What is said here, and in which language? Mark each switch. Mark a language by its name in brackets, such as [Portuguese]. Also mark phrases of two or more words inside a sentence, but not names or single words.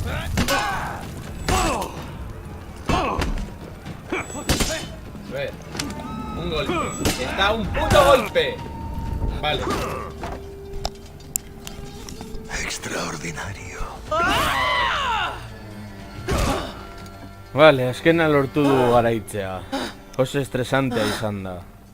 [Spanish] A ver, un golpe. Está un puto golpe. Vale. Extraordinario. Vale, [Basque] azken lortu du garaitzea. Oso estresantea izan da.